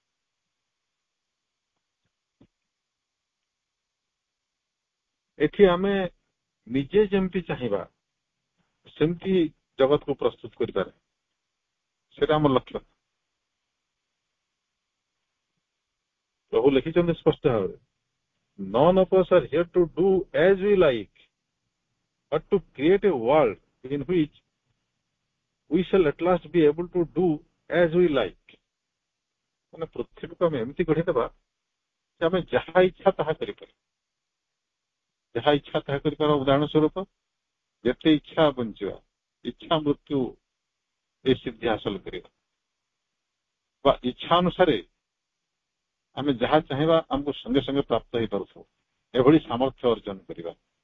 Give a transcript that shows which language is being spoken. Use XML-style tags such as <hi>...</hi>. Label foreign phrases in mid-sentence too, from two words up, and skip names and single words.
<or>ଏଠି ଆମେ ନିଜେ ଯେମିତି ଚାହିଁବା ସେମିତି ଜଗତକୁ ପ୍ରସ୍ତୁତ କରିପାରେ, ସେଟା ଆମର ଲକ୍ଷ୍ୟ। ପ୍ରଭୁ ଲେଖିଛନ୍ତି ସ୍ପଷ୍ଟ ଭାବରେ,</or> <en>none of us are here to do as we like, but to create a world in which we shall at last be able to do as we like।</en> <or>ମାନେ ପୃଥିବୀକୁ ଆମେ ଏମିତି ଗଢିଦେବା ଯେ ଆମେ ଯାହା ଇଚ୍ଛା ତାହା କରିପାରିବା, ଯାହା ଇଚ୍ଛା ତାହା କରିପାରିବା। ଉଦାହରଣ ସ୍ୱରୂପ ଯେତେ ଇଚ୍ଛା ବଞ୍ଚିବା, ଇଚ୍ଛା ମୃତ୍ୟୁ ଏ ସିଦ୍ଧି ହାସଲ କରିବା, ବା ଇଚ୍ଛା ଅନୁସାରେ ଆମେ ଯାହା ଚାହିଁବା ଆମକୁ ସଙ୍ଗେ ସଙ୍ଗେ ପ୍ରାପ୍ତ ହେଇପାରୁଥିବ, ଏଭଳି ସାମର୍ଥ୍ୟ ଅର୍ଜନ କରିବା।</or>